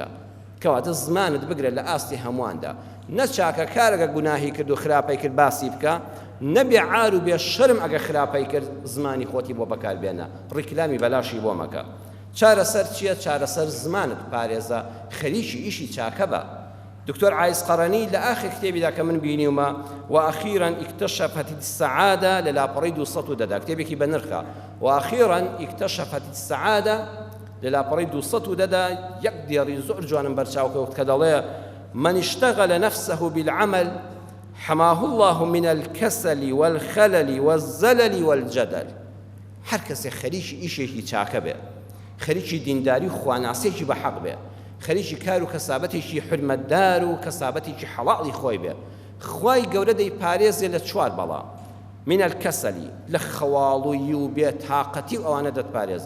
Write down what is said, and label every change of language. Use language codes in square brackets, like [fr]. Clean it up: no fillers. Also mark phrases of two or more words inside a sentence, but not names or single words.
[ckb] کەواتە زمانت بگرێت لە ئاستی هەموواندا، نە چاکەکارەگە گوناهی کرد و خراپەی کرد باسی بکە، نەبێ عار و بێ شەرم ئەگە خراپەی کرد زمانی خۆتی بۆ بەکاربێنە، ڕیکلامی بەلاشی بۆ مەکە. چارەسەر چییە؟ چارەسەر زمانت پارێزە، خەریکی ئیشی چاکە بە. دکتۆر عایز قەڕەنی لە ئاخر کتێبیدا کە من بینیومە وأخيرا اكتشفت السعادة لە لاپەڕەی 210 کتێبێکی بە نرخە، وأخيرا اكتشفت السعادة لە لاپەڕەی 210 یەک دیێڕی زۆر جوانم بەرچاوکەوت کە دەڵێ [ar] من اشتغل نفسه بالعمل حماه الله من الكسل والخلل والزلل والجدل. [ckb] هەر کەسێک خەریکی ئیشێکی چاکە بێ، خەریکی دینداری و خواناسێکی بە حەق بێ، خەریکی کار و کەسابەتێکی حرمەتدار و کەسابەتێکی حەڵاڵی خۆی بێ، خوای گەورە دەیپارێزێ لە چوار بەڵا، [ar] من الکەسەلی، [ckb] لە خەواڵووی و بێتاقەتی و ئەوانە دەتپارێزێ.